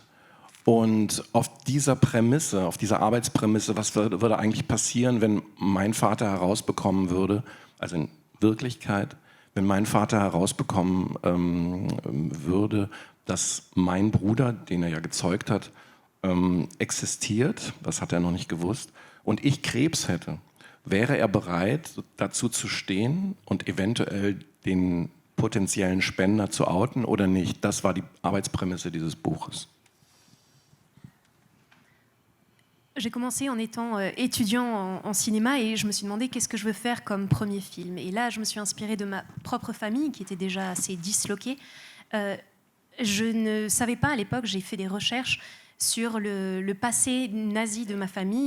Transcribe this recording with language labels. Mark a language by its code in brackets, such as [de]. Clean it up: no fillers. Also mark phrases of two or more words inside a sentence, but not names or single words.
[de] Und auf dieser Prämisse, auf dieser Arbeitsprämisse, was würde eigentlich passieren, wenn mein Vater herausbekommen würde, also in Wirklichkeit, wenn mein Vater herausbekommen würde, dass mein Bruder, den er ja gezeugt hat, existiert, das hat er noch nicht gewusst, und ich Krebs hätte, wäre er bereit, dazu zu stehen und eventuell den potenziellen Spender zu outen oder nicht? Das war die Arbeitsprämisse dieses Buches. [fr] J'ai commencé en étant étudiant en cinéma et je me suis demandé qu'est-ce que je veux faire comme premier film. Et là, je me suis inspirée de ma propre famille qui était déjà assez disloquée. Je ne savais pas à l'époque, j'ai fait des recherches sur le passé nazi de ma famille.